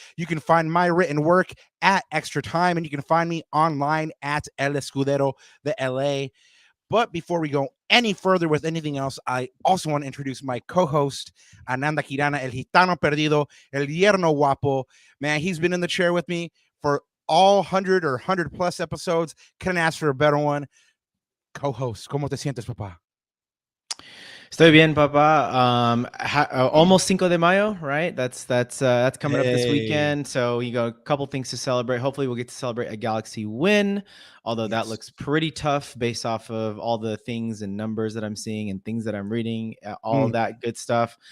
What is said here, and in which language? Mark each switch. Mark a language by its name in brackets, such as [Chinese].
[English] You can find my written work at Extra Time, and you can find me online at El Escudero, the LA. But before we go any further with anything else, I also want to introduce my co-host, Ananda Kirana, El Gitano Perdido, El Yerno Guapo. Man, he's been in the chair with me for all 100 or 100 plus episodes. Couldn't ask for a better one. [Spanish] Co-host, ¿cómo te sientes, papá? Estoy bien, papá. [English] Almost Cinco de Mayo, right? That's coming up this weekend. So you got a couple things to celebrate. Hopefully, we'll get to celebrate a Galaxy win. Although that looks pretty tough based off of all the things and numbers that I'm seeing and things that I'm reading, all that good stuff.